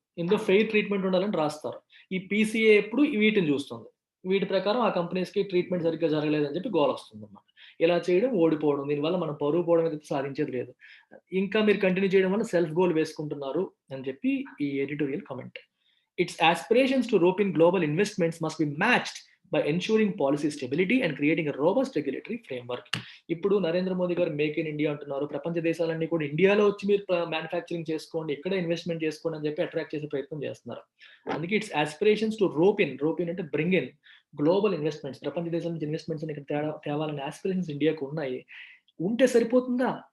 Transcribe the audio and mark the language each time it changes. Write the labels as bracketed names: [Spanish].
[Telugu] ఇందులో fair treatment ఉండాలని రాస్తారు. ఈ పీసీఏ ఎప్పుడు వీటిని చూస్తుంది. వీటి ప్రకారం ఆ కంపెనీస్‌కి ట్రీట్‌మెంట్ సరిగ్గా జరగలేదని చెప్పి గోలొస్తుందన్నమాట. ఇలా చేయడం, ఓడిపోవడం. దీనివల్ల మనం పరువు పోవడం అయితే సాధించేది లేదు. ఇంకా మీరు కంటిన్యూ చేయడం వల్ల సెల్ఫ్ గోల్ వేసుకుంటున్నారు అని చెప్పి ఈ editorial comment. [English] Its aspirations to rope in global investments must be matched by ensuring policy stability and creating a robust regulatory framework. [Telugu] ఇప్పుడు నరేంద్ర మోదీ గారు మేక్ ఇన్ ఇండియా అంటున్నారు. ప్రపంచ దేశాలన్నీ కూడా ఇండియాలో వచ్చి మీరు మ్యానుఫ్యాక్చరింగ్ చేసుకోండి, ఇక్కడే ఇన్వెస్ట్‌మెంట్ చేసుకోండి అని చెప్పి అట్రాక్ట్ చేసే ప్రయత్నం చేస్తున్నారు. అందుకే [English] it's aspirations to rope in [Telugu] అంటే [English] Bring in global investments. [Telugu] ప్రపంచ దేశాల నుంచి ఇన్వెస్ట్‌మెంట్స్‌ని ఇక్కడ తేవాలనే యాస్పిరేషన్స్ ఇండియాకు ఉన్నాయి. ఉంటే సరిపోతుందా?